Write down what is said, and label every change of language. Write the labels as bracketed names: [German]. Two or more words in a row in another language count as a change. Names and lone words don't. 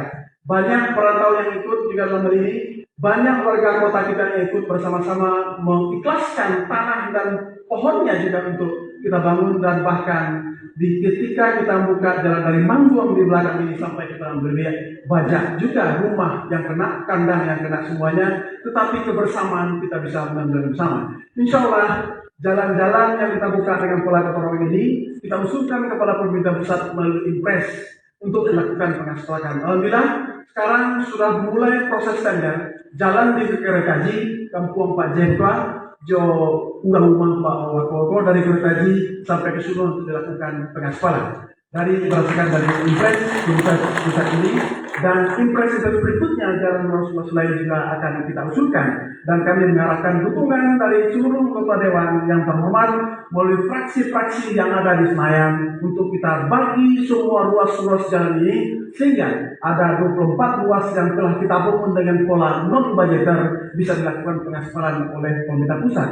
[Indonesian] Banyak perantau yang ikut juga dalam hal ini, banyak warga kota kita yang ikut bersama-sama mengikhlaskan tanah dan pohonnya juga untuk kita bangun, dan bahkan ketika kita buka jalan dari Manggung di belakang ini sampai ke Padang Beriberia, banyak juga rumah yang kena, kandang yang kena semuanya, tetapi kebersamaan kita bisa benar-benar bersama. Insya Allah jalan-jalan yang kita buka dengan pola gotong royong ini kita usulkan kepada pemerintah pusat melalui Impres untuk melakukan pengaspalan. Alhamdulillah sekarang sudah mulai proses tender jalan di Keretaji, Kampung Pak Jekwa, Jo Urang Umang Pak Owako dari Keretaji sampai ke Sulu untuk dilakukan pengaspalan. Dari berdasarkan dari Impres pusat ini, dan Impres berikutnya jalan ruas lain juga akan kita usulkan, dan kami mengharapkan dukungan dari seluruh anggota Dewan yang terhormat melalui fraksi-fraksi yang ada di Senayan untuk kita bagi semua ruas-ruas jalan ini, sehingga ada 24 ruas yang telah kita bangun dengan pola non-budgeter bisa dilakukan pengaspalan oleh pemerintah pusat.